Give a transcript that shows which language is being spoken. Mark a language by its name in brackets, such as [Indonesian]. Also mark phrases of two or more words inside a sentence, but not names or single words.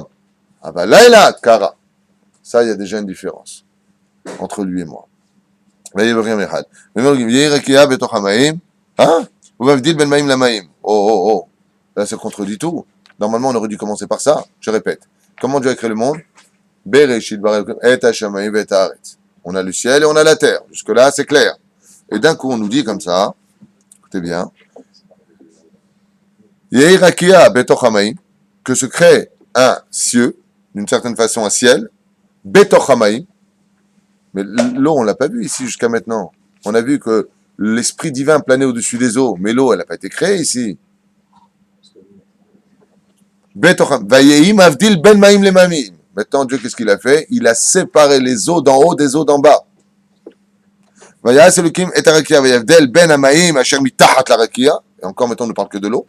[French] Ah bah là, Kara. Ça, il y a déjà une différence entre lui et moi. Hein? Vous m'avez dit [Hebrew] בין מים למים. [French] Oh. Là, ça contredit tout. Normalement, on aurait dû commencer par ça. Je répète. Comment Dieu a créé le monde? [Hebrew] בראשית ברא אלוקים את השמים ואת הארץ. [French] On a le ciel et on a la terre. Jusque-là, c'est clair. Et d'un coup, on nous dit comme ça, écoutez bien, [Hebrew] יהי רקיע בתוך המים, [French] que se crée un cieux, d'une certaine façon un ciel, [Hebrew] בתוך המים. [French] Mais l'eau, on l'a pas vu ici jusqu'à maintenant. On a vu que l'esprit divin planait au-dessus des eaux, mais l'eau, elle n'a pas été créée ici. Maintenant, Dieu, qu'est-ce qu'il a fait? Il a séparé les eaux d'en haut des eaux d'en bas. Et encore maintenant, on ne parle que de l'eau.